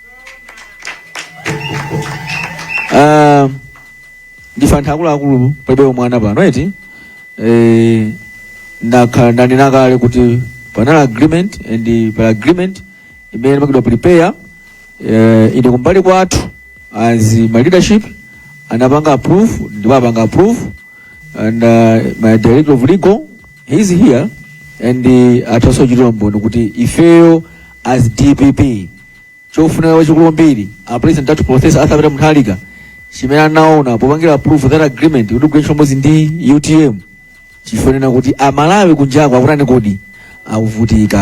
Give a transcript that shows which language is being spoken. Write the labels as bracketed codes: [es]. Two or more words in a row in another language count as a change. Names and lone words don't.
[ny] Ndifantha akuluakulu palibe mwana pano eti ndanena kale kuti panali agreement and pa agreement imene makidwa prepare ine kumbali kwathu [en] as my leadership [ny] anapanga approve ndipo apanga [en] approve and my director of legal he is here [ny] and ataso chitira mboni kuti ifeyo [en] as DPP [ny] chofuna wachikulu mbiri a president athu Professor Arthur Mutharika chimene anaona popangira [en] approve that agreement [ny] kuti kugwiritsa ntchito ndi UTM chifanena kuti Amalawi kunjaku akutani kodi akuvutika.